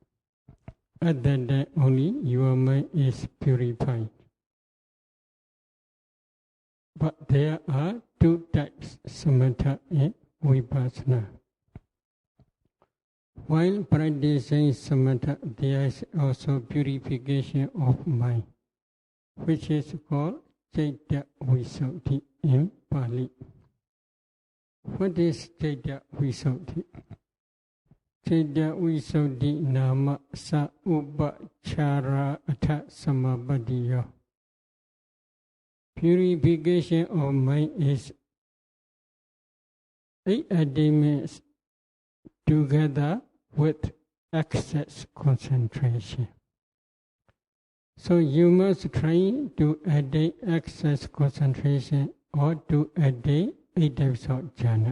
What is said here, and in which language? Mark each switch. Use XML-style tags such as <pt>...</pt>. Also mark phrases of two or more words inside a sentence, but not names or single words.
<en>Other than only your mind is purified. But there are two types, samatha and vipassana. While practicing samatha, there is also purification of mind, which is called</en> <pi>citta visuddhi</pi> <en>in Pali. What is</en> <pi>citta visuddhi? Citta visuddhi nama sa upachara atha samapattiyo.</pi> <en>Purification of mind is 8 attainments together with access concentration. So you must try to attain access concentration or to attain 8 types of jhana.</en>